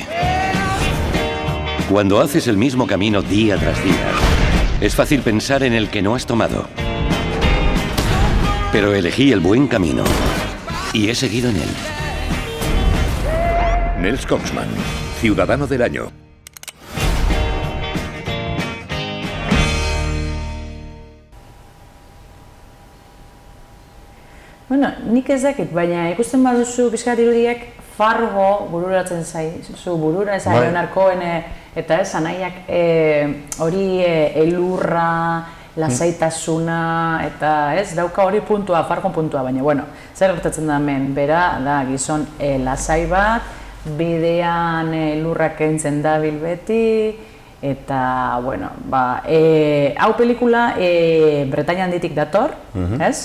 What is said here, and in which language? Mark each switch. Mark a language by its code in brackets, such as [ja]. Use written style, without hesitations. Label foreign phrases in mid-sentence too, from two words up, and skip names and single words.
[es] Cuando haces el mismo camino día tras día, es fácil pensar en el que no has tomado. Pero elegí el buen camino y he seguido en él. Nels Coxman, Ciudadano del Año. [eu] Bueno, nik ez dakit, baina ikusten baduzu pixkat irudiak Fargo bururatzen zaizu, burura ez Leonard Cohen eta ez, anaiak hori elurra, lasaitasuna eta ez, dauka hori puntua, Fargo puntua, baina bueno, zer gertatzen da hemen, bera da gizon lasai bat, bidean elurrak kentzen dabil beti, eta, bueno, hau pelikula Bretaña handitik dator, ez?